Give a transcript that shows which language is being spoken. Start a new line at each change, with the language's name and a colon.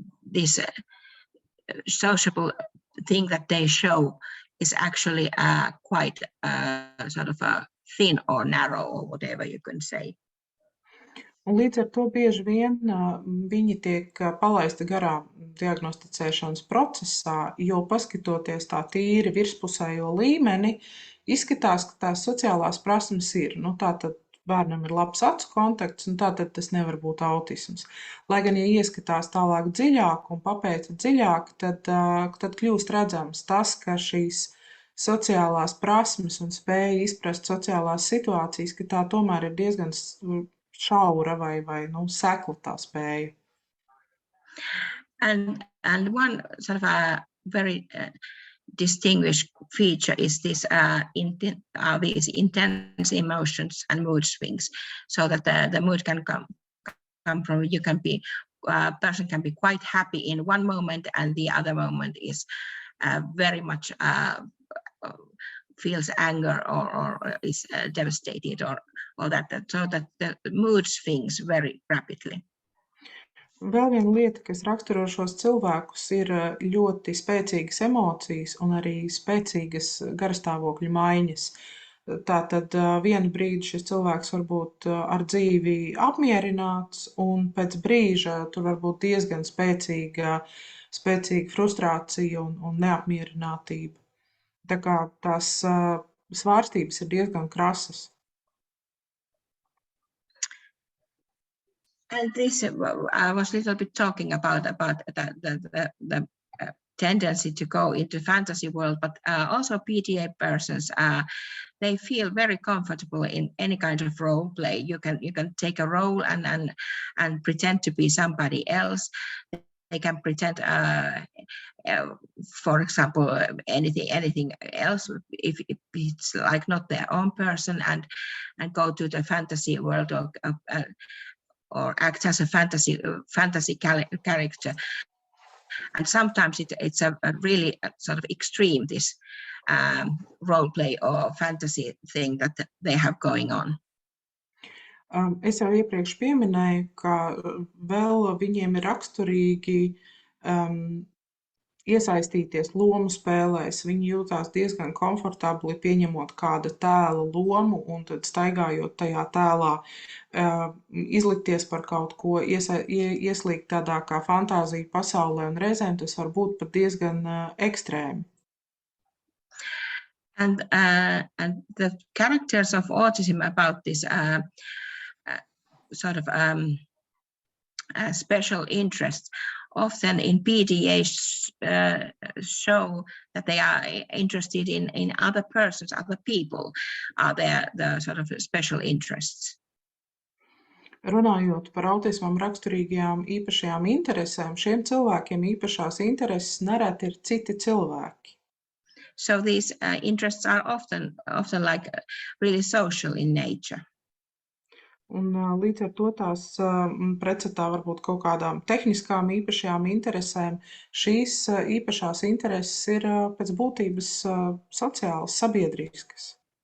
English: this sociable thing that they show is actually quite sort of thin or narrow or whatever you can say.
Latvian: Un līdz ar to bieži vien viņi tiek palaisti garām diagnosticēšanas procesā, jo paskatoties tā tīri virspusējo līmeni, izskatās, ka tās sociālās prasmes ir. Tātad bērnam ir labs acu kontakts, un tātad tas nevar būt autisms. Lai gan, ja ieskatās tālāk dziļāk un papēta dziļāk, tad kļūst redzams tas, ka šīs sociālās prasmes un spēja izprast sociālās situācijas, ka tā tomēr ir diezgan šaura vai sekla tā spēja.
English: And one sort of a very distinguished feature is this these intense emotions and mood swings, so that the mood can come from, you can be person can be quite happy in one moment and the other moment is very much feels anger or is devastated or that so that the mood swings very rapidly.
Latvian: Vēl viena lieta, kas raksturo šos cilvēkus, ir ļoti spēcīgas emocijas un arī spēcīgas garastāvokļu maiņas. Tātad vienu brīdi šis cilvēks var būt ar dzīvi apmierināts, un pēc brīža tur var būt diezgan spēcīga frustrācija un neapmierinātība. Tā kā tās svārstības ir diezgan krasas.
English: And this, I was a little bit talking about the tendency to go into fantasy world, but also PDA persons, they feel very comfortable in any kind of role play. You can take a role and pretend to be somebody else. They can pretend, for example, anything else if it's like not their own person, and go to the fantasy world or act as a fantasy character. And sometimes it's a really sort of extreme, this role play or fantasy thing that they have going on.
Latvian: Es jau iepriekš pieminēju, ka vēl viņiem ir raksturīgi iesaistīties lomu spēlēs. Viņi jūtās diezgan komfortabli pieņemot kāda tēla lomu un tad staigājot tajā tēlā, izlikties par kaut ko, ieslīgt tādā kā fantāzija pasaulē, un reizēm tas var būt pat diezgan ekstrēmi.
English: And the characters of autism about this sort of special interests often in PDA show that they are interested in other persons, other people, are the sort of special interests.
Latvian: Runājot par autismam raksturīgajām īpašajām interesēm, šiem cilvēkiem īpašās intereses nereti ir citi cilvēki.
English: So these interests are often like really social in nature.
Latvian: Un līdz ar to tās pretstatā varbūt kaut kādām tehniskām īpašajām interesēm, šīs īpašās intereses ir pēc būtības sociālas, sabiedriskas.